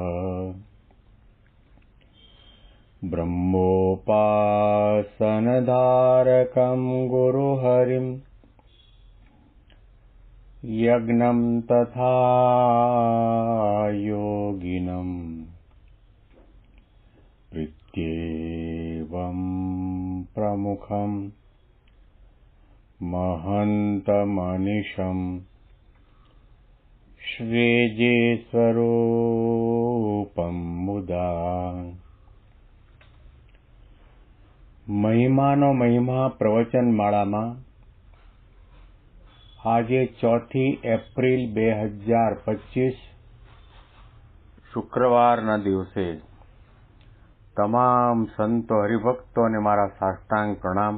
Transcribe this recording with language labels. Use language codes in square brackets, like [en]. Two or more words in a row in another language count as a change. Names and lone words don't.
[sa] ब्रह्मोपासनधारकं गुरुहरिं यज्ञं तथा योगिनं प्रत्येवं प्रमुखं महन्तमनिशम् श्रीजीस्वरूपं मुदा [gu] મહિમાનો મહિમા પ્રવચન માળામાં આજે 4 એપ્રિલ 2025 શુક્રવારના દિવસે તમામ સંતો હરિભક્તોને મારા સાષ્ટાંગ પ્રણામ.